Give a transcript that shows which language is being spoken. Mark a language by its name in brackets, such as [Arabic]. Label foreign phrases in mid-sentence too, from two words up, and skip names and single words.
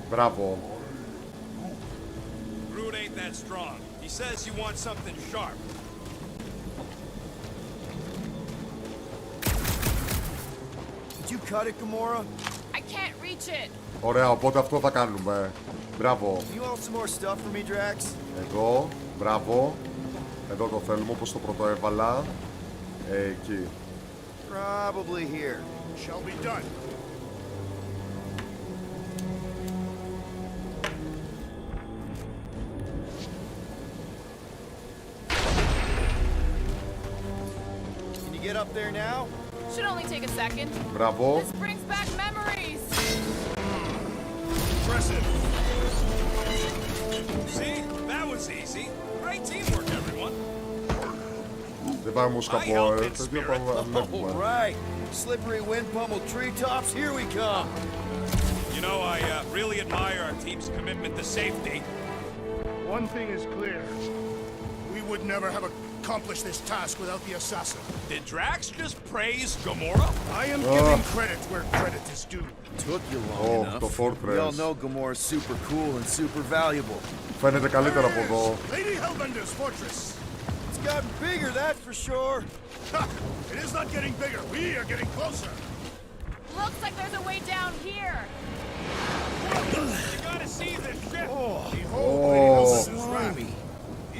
[Greek] Μπράβο. [English] Groot ain't that strong. He says you want something sharp. Did you cut it, Gamora? I can't reach it. [Greek] Ωραία, οπότε αυτό θα κάνουμε. Μπράβο. [English] You want some more stuff for me, Drax? [Greek] Εδώ, μπράβο. Εδώ το θέλουμε, όπως το πρώτο έβαλα. Εκεί. [English] Probably here. Shall be done. Can you get up there now? Should only take a second. [Greek] Μπράβο. [English] This brings back memories. Impressive. See? That was easy. Great teamwork, everyone. [Greek] Δεν πάμε όμως καπό, τέτοιο πάμε να [English] All [Greek] βλέπουμε. [English] right. Slippery wind pummeled treetops, here we come. You know, I really admire our team's commitment to safety. One thing is clear. We would never have accomplished this task without the assassin. Did Drax just praise Gamora? I am giving credit where credit is due. Took you long Oh, enough. the fortress. We all know Gamora's super cool and super valuable. [Greek] Φαίνεται καλύτερα από εδώ. [English] Lady Hellbender's fortress. It's gotten bigger, that's for sure. Ha! It is not getting bigger. We are getting closer. Looks like there's a way down here. You gotta see this ship. Behold Lady Hellbender's Slimy. wrath.